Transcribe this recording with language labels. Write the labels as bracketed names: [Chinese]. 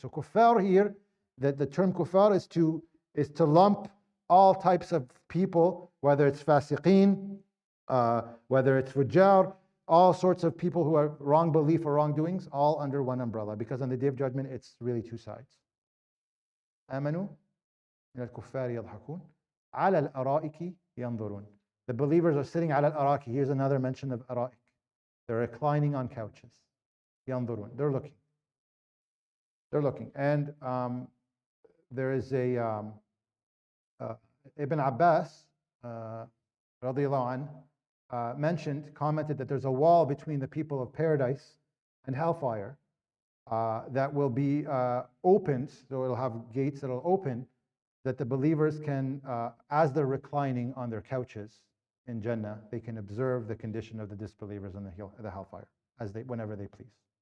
[English] So kuffar here, that the term kuffar is to lump all types of people, whether it's fasiqeen, whether it's fujjar, all sorts of people who are wrong belief or wrongdoings, all under one umbrella. Because on the day of judgment, it's really two sides. [Arabic] آمنوا من الكفار يضحكون على الأرائك ينظرون. [English] The believers are sitting [Arabic] على الأرائك. [English] Here's another mention of أرائك. They're reclining on couches. ينظرون. They're looking. They're looking. And there is a Ibn Abbas radiallahu anh, commented that there's a wall between the people of paradise and hellfire that will be opened, so it'll have gates that'll open, that the believers can, as they're reclining on their couches in Jannah, they can observe the condition of the disbelievers in the hellfire, whenever they please.